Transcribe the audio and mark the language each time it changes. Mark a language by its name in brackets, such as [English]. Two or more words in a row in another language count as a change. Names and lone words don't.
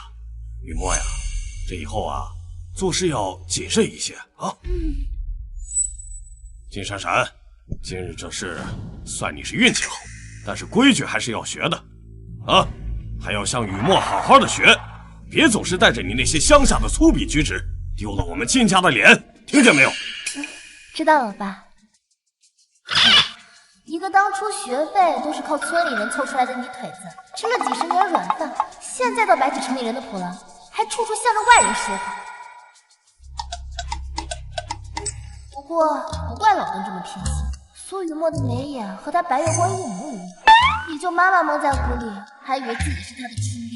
[Chinese] 雨墨呀，这以后啊，做事要谨慎一些啊。金闪闪，今日这事算你是运气好，但是规矩还是要学的，啊，还要向雨墨好好的学，別總是帶着你那些鄉下的粗鄙舉止，丟了我們金家的臉，聽見沒有？知道了，爸。一個當初學費都是靠村裡人湊出來的泥腿子，吃了幾十年軟飯，現在倒擺起城裡人的譜了，還處處向着外人說法。不過不怪老鄧這麼偏心，蘇雨墨的眉眼和他白月光一模一樣，也就媽媽蒙在鼓裡，還以為自己是他的初戀。